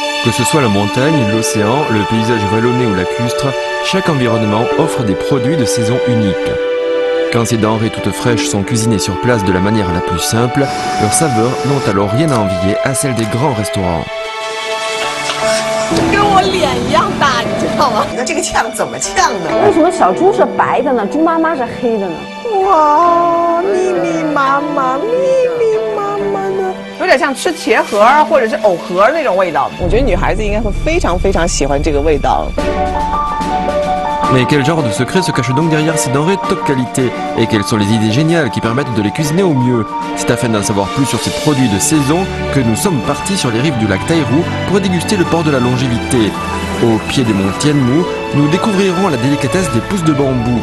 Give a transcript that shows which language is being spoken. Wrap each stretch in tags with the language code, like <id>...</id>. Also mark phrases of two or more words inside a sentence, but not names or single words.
<fr>Que ce soit la montagne, l'océan, le paysage vallonné ou lacustre, chaque environnement offre des produits de saison uniques. Quand ces denrées toutes fraîches sont cuisinées sur place de la manière la plus simple, leurs saveurs n'ont alors rien à envier à celles des grands restaurants.</fr> <zh>跟我脸一样大，你知道吗？你看这个呛怎么呛呢？为什么小猪是白的呢？猪妈妈是黑的呢？哇，密密麻麻，密密麻麻的，有点像吃茄盒或者是藕盒那种味道。我觉得女孩子应该会非常非常喜欢这个味道。</zh> <fr>Mais quel genre de secret se cache donc derrière ces denrées de top qualité? Et quelles sont les idées géniales qui permettent de les cuisiner au mieux? C'est afin d'en savoir plus sur ces produits de saison que nous sommes partis sur les rives du lac Tairou pour déguster le port de la longévité. Au pied des monts Tianmu, nous découvrirons la délicatesse des pousses de bambou.</fr>